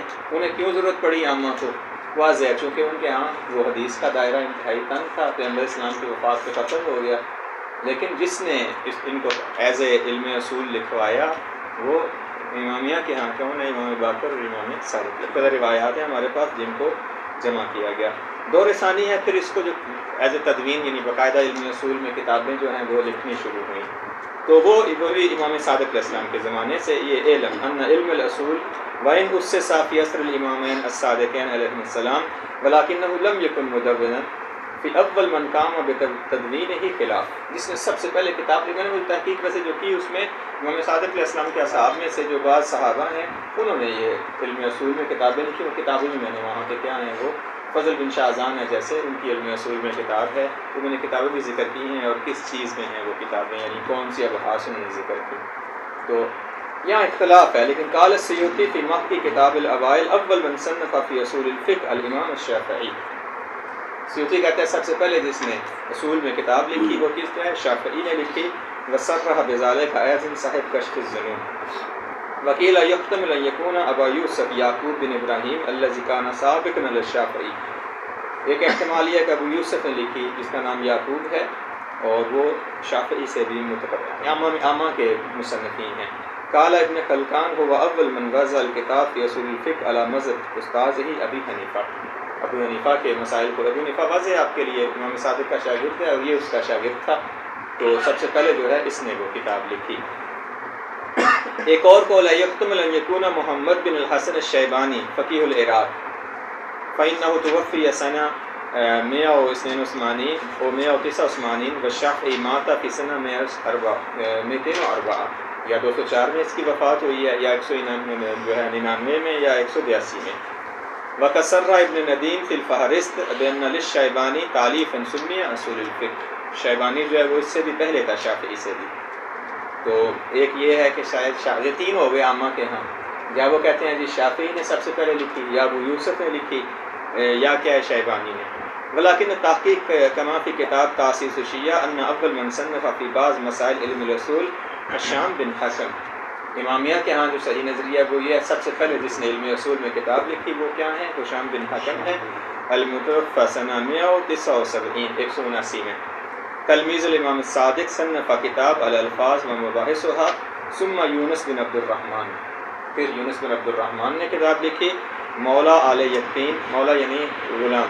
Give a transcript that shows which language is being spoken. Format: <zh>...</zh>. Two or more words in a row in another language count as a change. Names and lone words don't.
<ur>انہیں کیوں ضرورت پڑی عامہ کو؟ واضح ہے، چونکہ ان کے ہاں وہ حدیث کا دائرہ انتہائی تنگ تھا، پیغمبر اسلام کی وفات پہ ختم ہو گیا، لیکن جس نے ان کو</ur> <en>as a</en> <ur>علم اصول لکھوایا وہ امامیہ کے ہاں کون ہے؟ امام باقر اور امام صادق۔ پہلے روایات ہیں ہمارے پاس جن کو جمع کیا گیا۔ دور ثانی ہے پھر اس کو جو</ur> <en>as a</en> <ur>تدوین یعنی باقاعدہ علم اصول میں کتابیں جو ہیں وہ لکھنی شروع ہوئیں، تو وہ بھی امام صادق علیہ السلام کے زمانے سے یہ علم</ur> <ar>ان علم الاصول وَإِنْ أُسِّسَ فِي عَصْرِ الإِمَامَيْنِ الصَّادِقَيْنِ عَلَيْهِمُ السَّلَامُ وَلَكِنَّهُ لَمْ يَكُنْ مُدَوِّنًا فِي أَوَّلِ مَنْ قَامَ بِتَدْوِينِهِ خلاف،</ar> <ur>جس نے سب سے پہلے کتاب لکھی ہے وہ تحقیق ویسے جو کی اس میں امام صادق علیہ السلام کے اصحاب میں سے جو بعض صحابہ ہیں انہوں نے یہ علم اصول میں کتابیں لکھی، وہ کتابیں میں نے وہاں کے کیا ہیں وہ فضل بن شاہزان ہے جیسے ان کی علم اصول میں کتاب ہے، تو میں نے کتابیں بھی ذکر کی ہیں اور کس چیز میں ہیں وہ کتابیں، یعنی کون سی ابحاث انہوں نے ذکر کی، تو یہاں اختلاف ہے۔</ur> <ar>لیکن قال السیوطی فی محقی کتاب الاوائل اول من صنف فی اصول الفقہ الامام الشافعی۔</ar> <ur>سیوطی کہتے ہیں سب سے پہلے جس نے اصول میں کتاب لکھی وہ کس نے؟ شافعی نے لکھی۔</ur> <ar>وصرح بذلک ایضا صاحب کشف الظنون۔ وقیل یحتمل ان یکون ابا یوسف یعقوب بن ابراہیم الذی کان سابقا علی الشافعی۔</ar> <ur>ایک احتمال یہ کہ ابو یوسف نے لکھی جس کا نام یعقوب ہے اور وہ شافعی سے بھی متقابل عامہ کے مصنفین ہیں۔</ur> <ar>قال ابن خلقان هو اول من وضع الکتاب فی اصول الفقہ علی مذہب استاذہ ابی حنیفہ۔</ar> <ur>ابو حنیفہ کے مسائل کو، ابو حنیفہ واضح ہے آپ کے لیے امام صادق کا شاگرد ہے اور یہ اس کا شاگرد تھا، تو سب سے پہلے جو ہے اس نے وہ کتاب لکھی۔ ایک اور قول ہے</ur> <ar>یحتمل ان یکون محمد بن الحسن الشیبانی فقیہ العراق فإنه توفی سنہ 182 و 189 والشافعی مات فی سنہ 204</ar> <ur>یا 204 میں اس کی وفات ہوئی ہے، یا 199 میں یا 182 میں۔</ur> <ar>وقصر ابن ندیم فی الفہرست بین للشیبانی تالیفا سمی اصول الفقہ۔</ar> <ur>شیبانی جو ہے وہ اس سے بھی پہلے تھا شافعی سے بھی، تو ایک یہ ہے کہ شاید یہ 3 ہو گئے عامہ کے ہاں، یا وہ کہتے ہیں جی شافعی نے سب سے پہلے لکھی، یا ابو یوسف نے لکھی، یا کیا ہے شیبانی نے۔</ur> <ar>ولیکن تحقیق کما فی کتاب تاسیس الشیعہ ان اول من صنف فی بعض مسائل علم الاصول حشام بن حسن۔</ar> <ur>امامیہ کے ہاں جو صحیح نظریہ وہ یہ ہے سب سے پہلے جس نے علم اصول میں کتاب لکھی وہ کیا ہیں؟ حشام بن حکم ہے،</ur> <ar>المتوفی سنہ 179</ar> <ur>میں۔</ur> <ar>تلمیذ الامام الصادق صنف کتاب الالفاظ و مباحثها ثم یونس بن عبد الرحمن،</ar> <ur>پھر یونس بن عبد الرحمن نے کتاب لکھی مولا آل یقین، مولا یعنی غلام۔</ur>